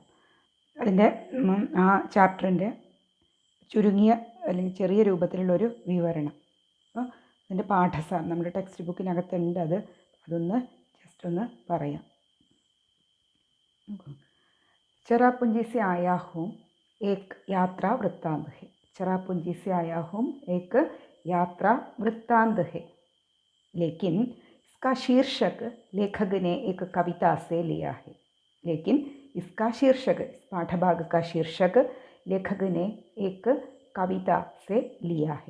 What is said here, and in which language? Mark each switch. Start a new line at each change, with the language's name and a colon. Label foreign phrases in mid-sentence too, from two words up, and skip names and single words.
Malayalam: അതിൻ്റെ ആ ചാപ്റ്ററിൻ്റെ ചുരുങ്ങിയ അല്ലെങ്കിൽ ചെറിയ രൂപത്തിലുള്ളൊരു വിവരണം. അപ്പോൾ അതിൻ്റെ പാഠസാർ നമ്മുടെ ടെക്സ്റ്റ് ബുക്കിനകത്തുണ്ട്. അതൊന്ന് ജസ്റ്റ് ഒന്ന് പറയാം.
Hindi: चेरापुंजी से आया हूँ एक यात्रा वृत्तांत है. चरापुंजी से आया हूँ एक यात्रा वृत्तांत है, लेकिन इसका शीर्षक लेखक ने एक कविता से लिया है. लेकिन इसका शीर्षक, इस पाठभाग का शीर्षक लेखक ने एक कविता से लिया है.